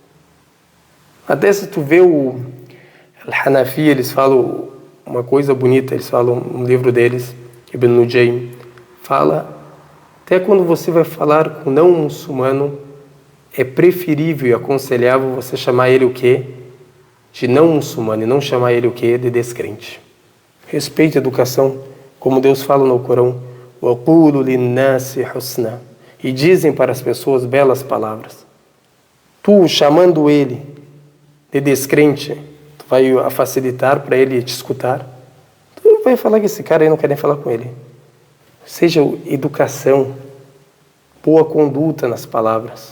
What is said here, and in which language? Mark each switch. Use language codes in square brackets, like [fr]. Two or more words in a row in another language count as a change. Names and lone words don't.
[pt] Até se tu vê o Al-Hanafi, eles falam uma coisa bonita, eles falam no livro deles, Ibn Nujaym, fala, até quando você vai falar com não muçulmano, é preferível e aconselhável você chamar ele o quê? De não muçulmano, e não chamar ele o quê? De descrente. Respeite a educação, como Deus fala no Corão, [ar] وَقُولُوا لِلنَّاسِ حُسْنًا, [pt] e dizem para as pessoas belas palavras. Tu, chamando ele de descrente, tu vai facilitar para ele te escutar. Tu vai falar que esse cara aí não quer nem falar com ele. Seja educação, boa conduta nas palavras.